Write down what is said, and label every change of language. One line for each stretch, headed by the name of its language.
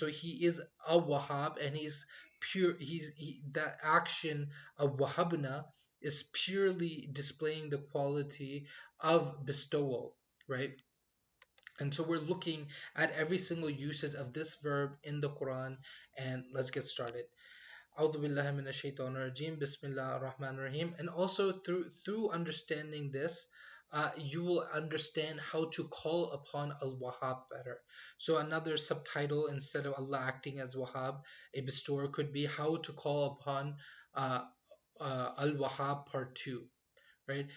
English: So he is a Wahab, and he's pure. The action of Wahabna is purely displaying the quality of bestowal, right? And so we're looking at every single usage of this verb in the Quran, and let's get started.
Arabic: أعوذ بالله من الشيطان الرجيم بسم الله الرحمن الرحيم.
English: And also through understanding this, you will understand how to call upon al-Wahab better. So another subtitle, instead of Allah acting as Wahab, a bestower, could be how to call upon uh, al-Wahab part 2. Right?